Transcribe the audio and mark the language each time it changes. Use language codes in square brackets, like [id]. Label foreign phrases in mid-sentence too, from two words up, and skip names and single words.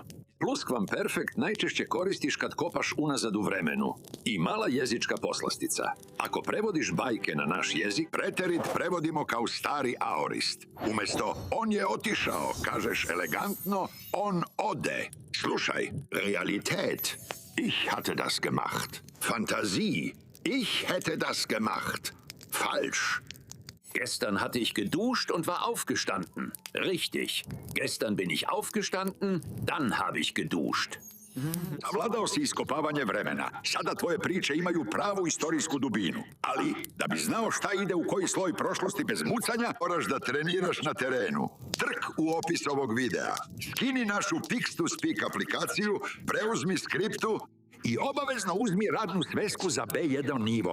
[sr] Pluskvamperfekt najčešće koristiš kad kopaš unazad u vremenu. I mala jezička poslastica. Ako prevodiš bajke na naš jezik, preterit prevodimo kao stari aorist. Umesto on je otišao, kažeš elegantno on ode. Slušaj, [de] Realität. Ich hatte das gemacht. Fantasie. Ich hätte das gemacht. Falsch. Gestern hatte ich geduscht und war aufgestanden. Richtig. Gestern bin ich aufgestanden, dann habe ich geduscht. [sr] Savladao si iskopavanje vremena. Sada tvoje priče imaju pravu istorijsku dubinu. Ali, da bi znao šta ide u koji sloj prošlosti bez mucanja, moraš da treniraš na terenu. Trk u opis ovog videa. Skini našu Pix2Speak aplikaciju, preuzmi skriptu i obavezno uzmi radnu svesku za B1 nivo.